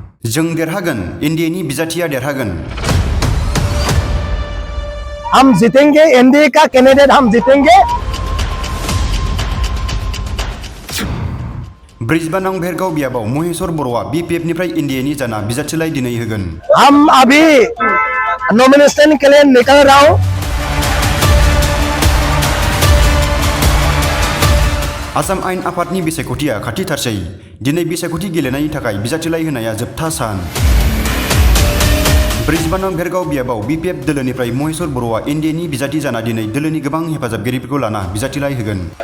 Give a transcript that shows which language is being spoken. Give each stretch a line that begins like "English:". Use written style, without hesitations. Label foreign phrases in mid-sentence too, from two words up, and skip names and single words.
Bodo: जों देरहागोन, एनडीएनि बिजाथिया देरहागोन।
Hindi: हम जीतेंगे, एनडीए का कैंडिडेट हम जीतेंगे।
Bodo: ब्रिजबानाव भेरगाव बियाबाव महेश्वर बर'आ बीपीएफनिफ्राय एनडीएनि जाना बिजाथिलाइ दिनै होगोन।
Hindi: हम अभी नॉमिनेशन के लिए निकल रहा हूँ।
Bodo: आसाम आइन आफादनि बिसायख'थिया खाथि थारसै। दिनै बिसायख'थि गेलेनायनि थाखाय बिजाथिलाइ होनाया जोबथा सान। ब्रिजबानाव भेरगाव बियाबाव बीपीएफ दोलोनिफ्राय महेश्वर बर'आ एनडीएनि बिजाथि जाना दिनै दोलोनि गोबां हेफाजाबगिरिफोरखौ लाना बिजाथिलाइ होगोन।